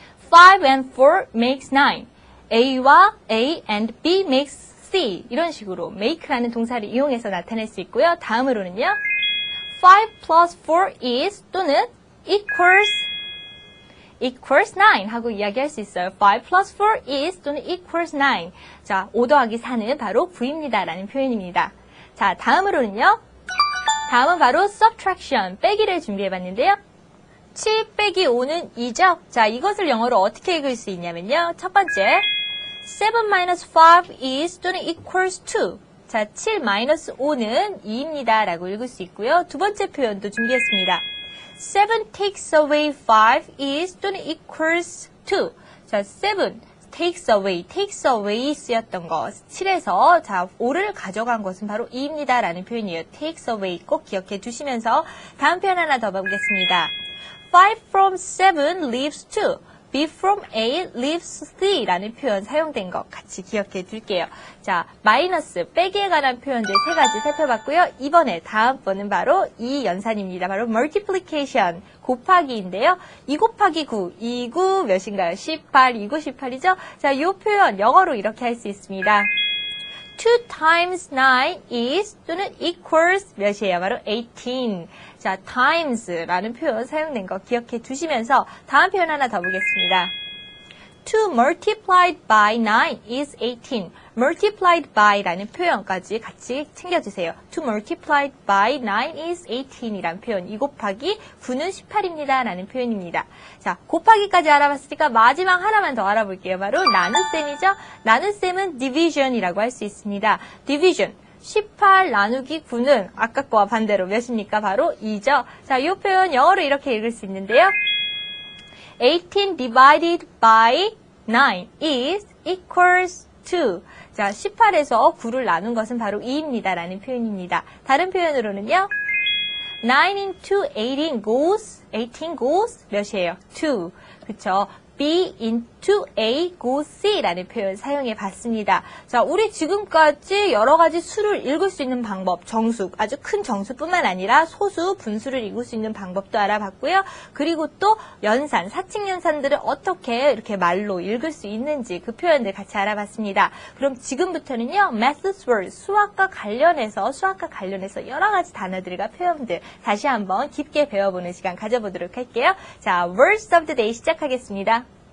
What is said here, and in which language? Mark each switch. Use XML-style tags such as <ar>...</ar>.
<en>5 and 4 makes 9. A and B makes</en> <ko>see 이런 식으로 make라는 동사를 이용해서 나타낼 수 있고요. 다음으로는요.</ko> <en>5 plus 4 is</en> <ko>또는</ko> <en>equals 9</en> <ko>하고 이야기할 수 있어요.</ko> <en>5 plus 4 is</en> <ko>또는</ko> <en>equals 9.</en> <ko>자, 5 더하기 4는 바로 9입니다. 라는 표현입니다. 자, 다음으로는요. 다음은 바로 subtraction, 빼기를 준비해봤는데요. 7 빼기 5는 2죠? 자, 이것을 영어로 어떻게 읽을 수 있냐면요. 첫 번째,</ko> <en>7 minus 5 is</en> <ko>또는</ko> <en>equals 2.</en> <ko>자, 7 minus 5는 2입니다. 라고 읽을 수 있고요. 두 번째 표현도 준비했습니다.</ko> <en>7 takes away 5 is</en> <ko>또는</ko> <en>equals 2.</en> <ko>자,</ko> <en>7 takes away</en> <ko>쓰였던 것. 7에서 자, 5를 가져간 것은 바로 2입니다. 라는 표현이에요. takes away 꼭 기억해 두시면서 다음 표현 하나 더 봐보겠습니다.</ko> <en>5 from 7 leaves 2. B from A leaves 3</en> <ko>라는 표현 사용된 것 같이 기억해 둘게요. 자, 마이너스, 빼기에 관한 표현들 세 가지 살펴봤고요. 이번에 다음 번은 바로 이 연산입니다. 바로 multiplication, 곱하기인데요. 2 곱하기 9, 2구 몇인가요? 18, 2구 18이죠? 자, 이 표현 영어로 이렇게 할 수 있습니다.</ko> <en>2 times 9 is</en> <ko>또는</ko> <en>equals</en> <ko>몇이에요? 바로 18. 자, times라는 표현 사용된 거 기억해 두시면서 다음 표현 하나 더 보겠습니다.</ko> <en>2 multiplied by 9 is 18.</en> <ko>multiplied by라는 표현까지 같이 챙겨주세요.</ko> <en>2 multiplied by 9 is 18</en> <ko>이란 표현. 2 곱하기 9는 18입니다. 라는 표현입니다. 자, 곱하기까지 알아봤으니까 마지막 하나만 더 알아볼게요. 바로 나눗셈이죠. 나눗셈은 division이라고 할 수 있습니다. division. 18 나누기 9는 아까 거와 반대로 몇입니까? 바로 2죠. 자, 이 표현 영어로 이렇게 읽을 수 있는데요.</ko> <en>18 divided by 9 is equals to.</en> <ko>자, 18에서 9를 나눈 것은 바로 2입니다. 라는 표현입니다. 다른 표현으로는요.</ko> <en>9 into 18 goes</en> <ko>몇이에요? 2. 그쵸?</ko> <en>B into A go C</en> <ko>라는 표현 사용해 봤습니다. 자, 우리 지금까지 여러 가지 수를 읽을 수 있는 방법, 정수, 아주 큰 정수뿐만 아니라 소수, 분수를 읽을 수 있는 방법도 알아봤고요. 그리고 또 연산, 사칙 연산들을 어떻게 이렇게 말로 읽을 수 있는지 그 표현들 같이 알아봤습니다. 그럼 지금부터는요, methods word, 수학과 관련해서 여러 가지 단어들과 표현들 다시 한번 깊게 배워보는 시간 가져보도록 할게요. 자, words of the day 시작하겠습니다.</ko>